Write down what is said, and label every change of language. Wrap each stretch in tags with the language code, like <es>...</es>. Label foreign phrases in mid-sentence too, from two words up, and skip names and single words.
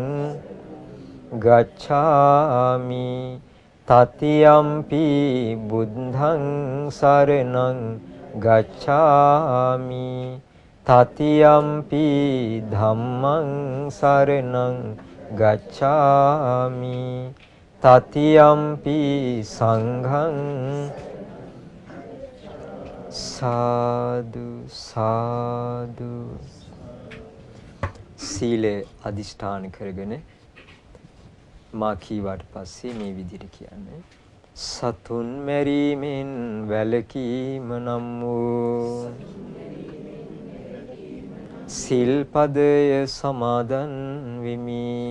<pi>ගච්ඡාමි තතියම්පි බුද්ධං සරණං ගච්ඡාමි තතියම්පි ධම්මං සරණං ගච්ඡාමි තතියම්පි සංඝං සාදු සාදු.</pi> <si>සීලය අදිෂ්ඨාන කරගෙන මා කීවාට පස්සේ මේ විදිහට කියන්නේ සතුන් මැරීමෙන් වැළකීම නම් වූ සිල්පදය සමාදන් වෙමි.</si>